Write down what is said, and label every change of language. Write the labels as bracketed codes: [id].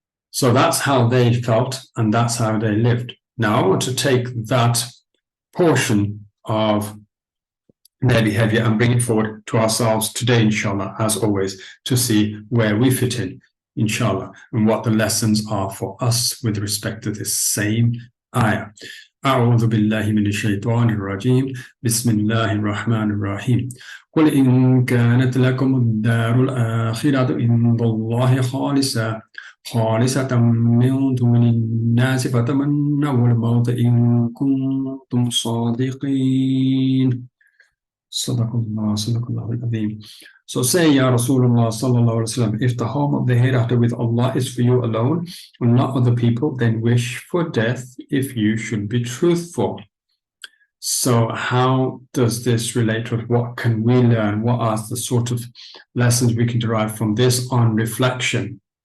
[en] So that's how they felt, and that's how they lived. Now I want to take that portion of their behavior and bring it forward to ourselves today, inshallah, as always, to see where we fit in, inshallah, and what the lessons are for us with respect to this same ayah. [ar] أعوذ بالله من الشيطان الرجيم بسم الله الرحمن الرحيم قل إن كانت لكم الدار الآخرة عند الله خالصة من دون الناس فتمنوا الموت إن كنتم صادقين صدق الله العظيم. [en] So say, Ya Rasulullah sallallahu alaihi wasallam, if the home of the hereafter with Allah is for you alone and not other people, then wish for death if you should be truthful. So how does this relate to it? What can we learn? What are the sort of lessons we can derive from this on reflection?